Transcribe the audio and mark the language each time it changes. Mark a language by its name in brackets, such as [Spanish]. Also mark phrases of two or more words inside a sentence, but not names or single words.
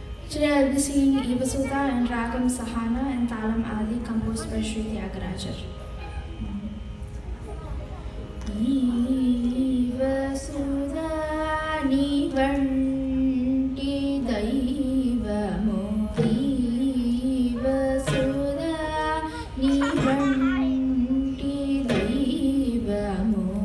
[English] Today I'll be singing Eva Sudha and Ragam Sahana and Talam Adi composed by Sri Tyagarajar. [Telugu] ఏవసుధ నీ వంటి దైవమో, ఏవసుధ నీ వంటి దైవమో,